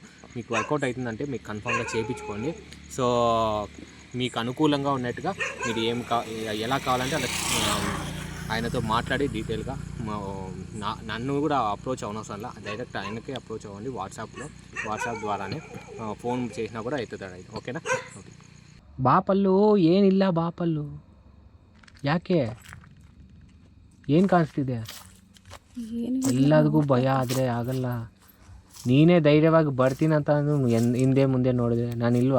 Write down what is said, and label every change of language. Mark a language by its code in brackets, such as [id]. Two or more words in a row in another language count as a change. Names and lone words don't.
[te] మీకు వర్కౌట్ అవుతుందంటే మీకు కన్ఫామ్గా చేయించుకోండి. సో మీకు అనుకూలంగా ఉన్నట్టుగా మీరు ఎలా కావాలంటే అలా ఆయనతో మాట్లాడి డీటెయిల్గా నన్ను కూడా అప్రోచ్ అవనవసరంలా, డైరెక్ట్ ఆయనకే అప్రోచ్ అవ్వండి. వాట్సాప్ ద్వారానే ఫోನ್ చేసినా కూడా అవుతుంది. [kn] ಓಕೆನಾ? ಓಕೆ. ಬಾಪಲ್ಲು ಏನಿಲ್ಲ, ಬಾಪಲ್ಲು ಯಾಕೆ, ಏನು ಕಾಣಿಸ್ತಿದೆ? ಎಲ್ಲದಕ್ಕೂ ಭಯ ಆದರೆ ಆಗಲ್ಲ. ನೀನೇ ಧೈರ್ಯವಾಗಿ ಬರ್ತೀನಂತ ಅಂದ್ರು ಹಿಂದೆ ಮುಂದೆ ನೋಡಿದ್ರೆ ನಾನಿಲ್ವಾ?